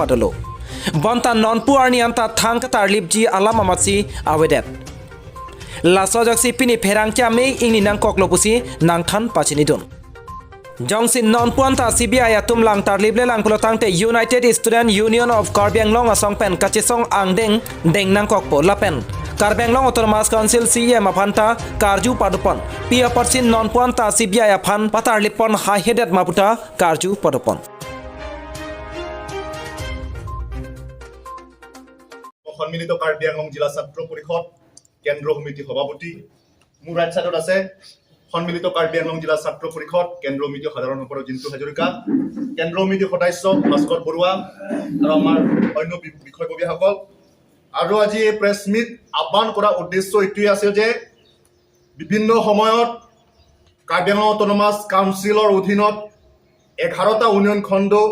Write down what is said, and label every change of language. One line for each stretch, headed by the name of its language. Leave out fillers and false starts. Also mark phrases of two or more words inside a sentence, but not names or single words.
Karbi: padolo bonta nonpu arni anta thang ka tarlip ji alam amatsi awedet laso jok si pini Pherangke Amei ingni nang koklo pusi nang than pachini dun Jongsin non puanta CBI atum lang tarlip le lang pulotang te United Student Union of Karbi Anglong asong pen kachisong angdeng deng nang kokpo lapen Karbi Anglong Autonomous Council CEM aphanta karju padupon pia persin non puanta CBI aphan patarlipon
English: high headed
Karbi: maputa karju padupon
Assamese: সম্মিলিত কাৰ্বি আংলং জিলা ছাত্ৰ পৰিষদ কেন্দ্ৰ সমিতি সভাপতি মোৰ
English: right side
Assamese: আছে সম্মিলিত কাৰ্বি আংলং জিলা ছাত্ৰ পৰিষদ কেন্দ্ৰ সমিতি সাধাৰণ সম্পাদক জিন্তু হাজৰিকা কেন্দ্ৰ সমিতি সদস্য ভাস্কৰ বৰুৱা আৰু আমাৰ অন্য বিষয়ববীয়াসকল আৰু আজি এই
English: press meet
Assamese: আহ্বান কৰা উদ্দেশ্য এইটোৱেই আছিল যে বিভিন্ন সময়ত কাৰ্বি আংলং অটোনমাছ কাউন্সিলৰ অধীনত 11টা ইউনিয়ন খণ্ড